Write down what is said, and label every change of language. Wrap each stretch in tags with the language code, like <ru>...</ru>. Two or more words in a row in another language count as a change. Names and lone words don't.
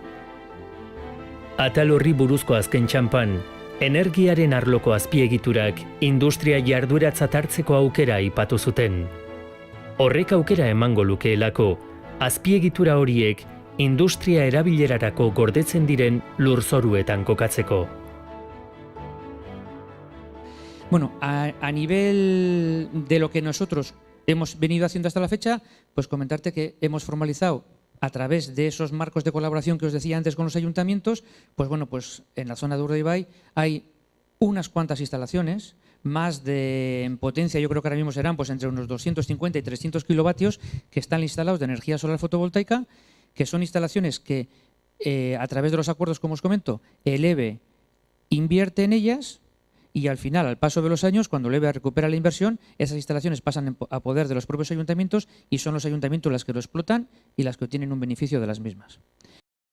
<eu>Atal horri buruzko azken txanpan, energiaren arloko azpiegiturak industria jardueratzat hartzeko aukera aipatu zuten. Horrek aukera emango lukeelako, azpiegitura horiek industria erabilerarako gordetzen diren lurzoruetan kokatzeko.</eu> <es>Bueno, a nivel de lo que nosotros hemos venido haciendo hasta la fecha, pues comentarte que hemos formalizado a través de esos marcos de colaboración que os decía antes con los ayuntamientos, pues bueno, pues en la zona de Urdaibai hay unas cuantas instalaciones, más en potencia, yo creo que ahora mismo serán pues entre unos 250 y 300 kilovatios que están instalados de energía solar fotovoltaica, que son instalaciones que a través de los acuerdos, como os comento, el EVE invierte en ellas y al final, al paso de los años, cuando el EVE recupera la inversión, esas instalaciones pasan a poder de los propios ayuntamientos y son los ayuntamientos las que lo explotan y las que obtienen un beneficio de las mismas.</es>